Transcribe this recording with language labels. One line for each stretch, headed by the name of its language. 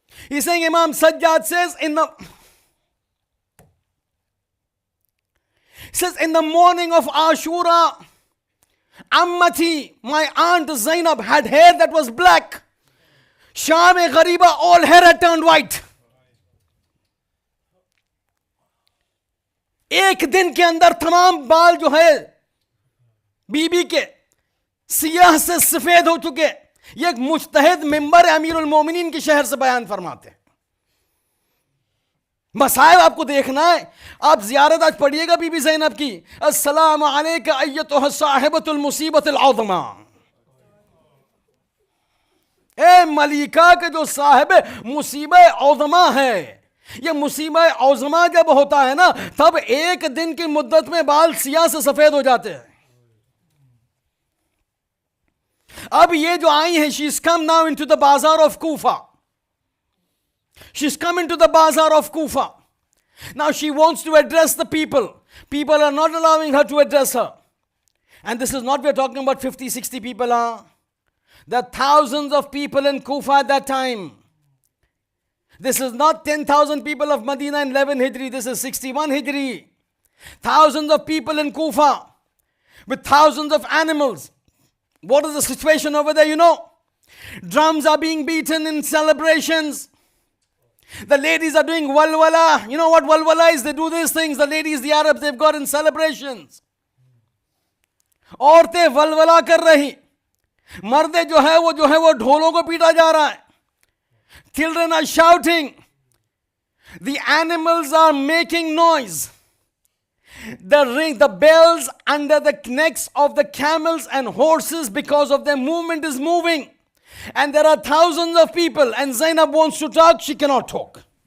English: He's saying Imam Sajjad says in the morning of Ashura, Ammati, my aunt Zainab, had hair that was black. Sham-e-Ghariba, all hair had turned white.
Hindi: एक दिन के अंदर तमाम बाल जो है बीबी के सियाह से सफेद हो चुके. ये एक मुज्तहिद मिंबर अमीर उल मोमिनीन के शहर से बयान फरमाते हैं. मसाइब आपको देखना है. आप जियारत आज पढ़िएगा बीबी ज़ैनब की.
Arabic: अस्सलामु अलैका अय्यतुहा साहिबतुल मुसीबतिल औज़मा.
Hindi: ए मलिका के जो साहिब मुसीबत औज़मा है, ये मुसीबत औज़मा जब होता है ना, तब एक दिन की मुद्दत में बाल सियाह से सफेद हो जाते हैं. अब ये जो आई है,
English: she's come now into the bazaar of Kufa. She's come into the bazaar of Kufa. Now she wants to address the people. People are not allowing her to address her. And this is not, we're talking about 50, 60 people. There are thousands of people in Kufa at that time. This is not 10,000 people of Medina in 11 Hijri. This is 61 Hijri. Thousands of people in Kufa with thousands of animals. What is the situation over there? You know, drums are being beaten in celebrations. The ladies are doing walwala. You know what walwala is? They do these things. The ladies, the Arabs, they've got in celebrations.
Hindi: औरतें वलवला कर रही, मर्दे जो है वो ढोलों को पीटा जा रहा है.
English: Children are shouting. The animals are making noise. The bells under the necks of the camels and horses, because of their movement, is moving. And there are thousands of people, and Zainab wants to talk, she cannot talk.